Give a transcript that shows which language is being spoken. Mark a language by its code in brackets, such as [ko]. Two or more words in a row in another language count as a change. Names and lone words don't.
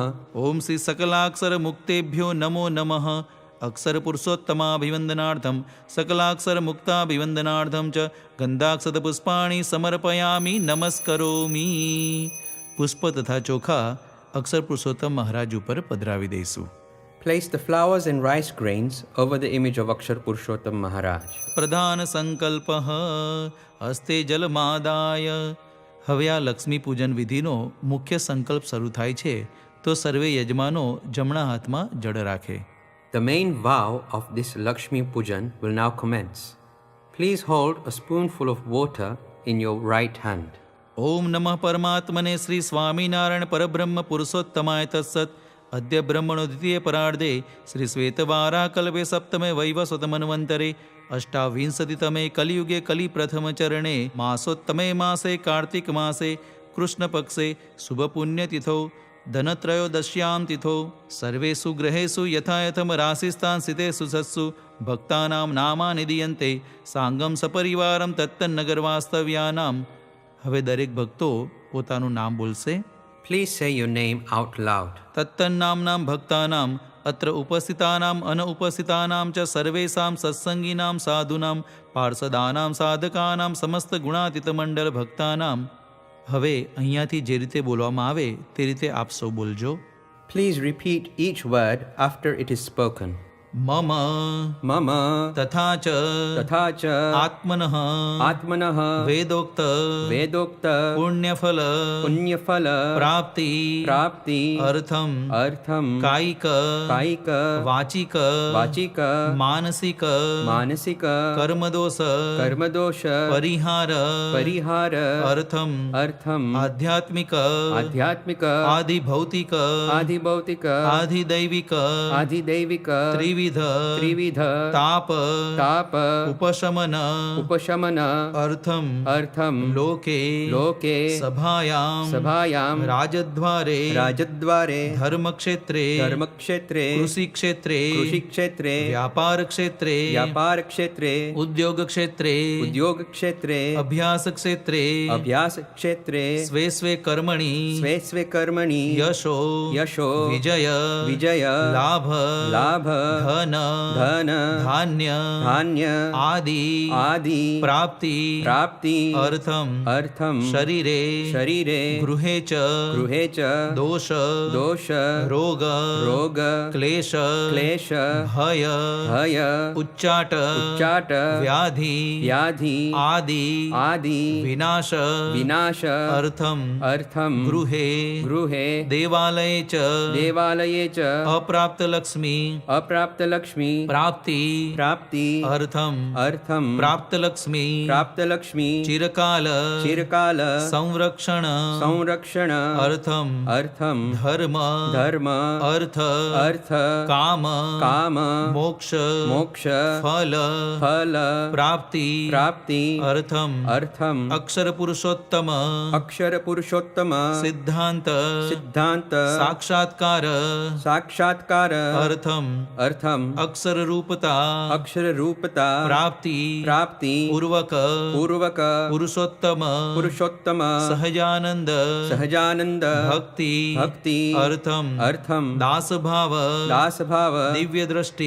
[sa] ॐ श्री सकलाक्षर मुक्तेभ्यो नमो नमः अक्षर पुरुषोत्तमाभिवन्दनार्थं सकलाक्षर मुक्ताभिवन्दनार्थं च गन्धाक्षत पुष्पाणि समर्पयामि नमस्करोमि [gu] પુષ્પ તથા ચોખા અક્ષર પુરુષોત્તમ મહારાજ ઉપર પધરાવી દઈશું. [en] Place the flowers and rice grains over the image of Akshar Purushottam Maharaj. [sa] પ્રધાન સંકલ્પઃ હસ્તે જલમાદાય. [gu] હવે આ લક્ષ્મી પૂજન વિધિનો મુખ્ય સંકલ્પ શરૂ થાય છે તો સર્વે યજમાનો જમણા હાથમાં જળ રાખે. [en] The main vow of this Lakshmi Pujan will now commence. Please hold a spoonful of water in your right hand. [sa] ઓમ નમઃ પરમાત્મને શ્રી સ્વામિનારાયણ પરબ્રહ્મ પુરુષોત્તમાય તત્સત. અદ્ય બ્રહ્મણો દ્વિતીય પરાર્ધે શ્રી શ્વેતવારાકલ્પે સપ્તમે વૈવસ્વતમન્વંતરે અષ્ટાવિંશતિતમે કલિયુગે કલિ પ્રથમ ચરણે માસોત્તમે માસે કાર્તિક માસે કૃષ્ણપક્ષે શુભપુણ્યતિથો ધનત્રયોદશ્યામ તિથો સર્વેષુ ગ્રહેષુ યથાયથમ રાશિસ્તાન સ્થિતેષુ સત્સુ ભક્તાનાં નામાનિ દીયન્તે સાંગમ સપરિવારમ તત્તન્નગર વાસ્તવ્યાનામ. [gu] હવે દરેક ભક્તો પોતાનું નામ બોલશે. [en] Please say your name out loud. [sa] તત્તન્નામ્નાં ભક્તાનામ અત્ર ઉપસ્થિતાનામ અનઉપસ્થિતાનામ ચ સર્વેષાં સત્સંગીનાં સાધુનાં પાર્ષદાનાં સાધકાનાં સમસ્ત ગુણાતીત મંડળ ભક્તાનામ. [gu] હવે અહીંયાથી જે રીતે બોલવામાં આવે તે રીતે આપ સૌ બોલજો. [en] Please repeat each word after it is spoken. [sa] મમ Mama તથા ચ तथा च આત્મનઃ आत्मनः વેદોક્ત वेदोक्त પુણ્યફલ पुण्यफल પ્રાપ્તિ प्राप्ति અર્થમ अर्थम કાયિક कायिक વાચિક वाचिक માનસિક मानसिक કર્મદોષ कर्मदोष પરિહાર परिहार અર્થમ अर्थम આધ્યાત્મિક आध्यात्मिक આધિભૌતિક आधिभौतिक આધિદૈવિક आधिदैविक ત્રિવિધ त्रिविध તાપ ताप ઉપશમન उपशमन અર્થમ अर्थम લોકે लोके સભાયામ सभायां રાજદ્વારે राजद्वारे ધર્મક્ષેત્રે धर्मक्षेत्रे કૃષિક્ષેત્રે कृषिक्षेत्रे વ્યાપાર ક્ષેત્રે व्यापार क्षेत्रे ઉદ્યોગ ક્ષેત્રે उद्योग क्षेत्रे અભ્યાસ ક્ષેત્રે अभ्यास क्षेत्रे સ્વે સ્વે કર્મણિ स्वे स्वे कर्मणि યશો यशो વિજય विजय લાભ लाभ ધન धन ધાન્ય धान्य આદિ आदि પ્રાપ્તિ प्राप्ति અર્થમ अर्थम શરીરે शरीरे ગૃહે ચ गृहे च દોષ दोष રોગ रोग ક્લેશ क्लेश ભય भय ઉચ્ચાટ उच्चाट વ્યાધિ व्याधि આદિ आदि વિનાશ विनाश અર્થમ अर्थम ગૃહે गृहे દેવાલયે ચ देवालये च અપ્રાપ્ત લક્ષ્મી अप्राप्त लक्ष्मी પ્રાપ્તિ प्राप्ति અર્થમ अर्थम પ્રાપ્ત લક્ષ્મી प्राप्त लक्ष्मी ચિરકાલ चिरकाल સંરક્ષણ संरक्षण અર્થમ अर्थम ધર્મ धर्म અર્થ अर्थ કામ काम મોક્ષ मोक्ष ફલ फल પ્રાપ્તિ प्राप्ति અર્થમ अर्थम અક્ષર પુરુષોત્તમ अक्षर पुरुषोत्तम સિદ્ધાંત सिद्धांत સાક્ષાત્કાર साक्षात्कार અર્થમ अर्थम અર્થમ અક્ષરરૂપતા અક્ષરરૂપતા પ્રાપ્તિ પ્રાપ્તિ પૂર્વક પૂર્વક પુરુષોત્તમ પુરુષોત્તમ સહજાનંદ સહજાનંદ ભક્તિ ભક્તિ અર્થમ અર્થમ દાસભાવ દાસભાવ દિવ્ય દ્રષ્ટિ